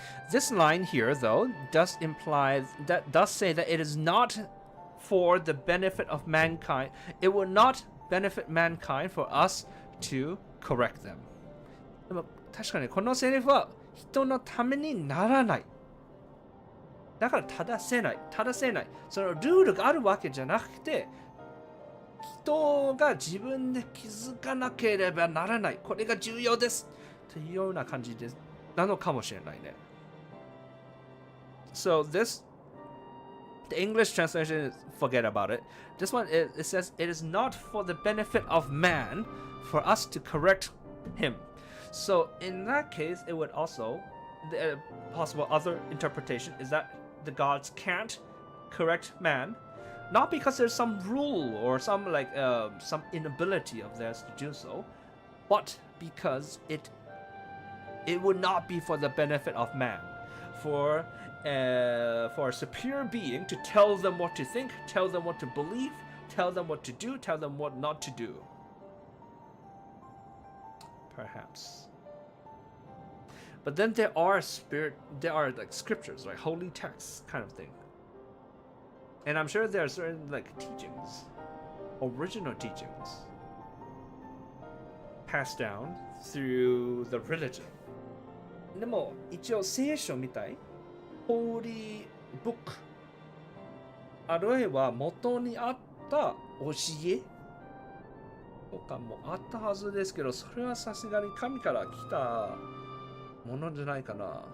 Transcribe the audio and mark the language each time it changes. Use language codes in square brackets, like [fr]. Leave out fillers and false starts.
[en] This line here, though, does say that it is not for the benefit of mankind. It will not benefit mankind for us to correct them. [ja] でも確かにこのセリフは人のためにならない。だから正せない。そのルールがあるわけじゃなくて、人が自分で気づかなければならない。これが重要です。というような感じです。なのかもしれないね。 [en] So the English translation is forget about it. This one, it says, it is not for the benefit of man for us to correct him. So in that case, it would also, the possible other interpretation is that the gods can't correct man, not because there's some rule or some inability of theirs to do so, but because it would not be for the benefit of man. For a superior being to tell them what to think, tell them what to believe, tell them what to do, tell them what not to do. Perhaps. But then there are like scriptures, like holy texts kind of thing. And I'm sure there are certain like teachings, original teachings, passed down through the religion. [ja] でも一応聖書みたいホーリーブックあるいは元にあった教えとかもあったはずですけど、それはさすがに神から来たものじゃないかな。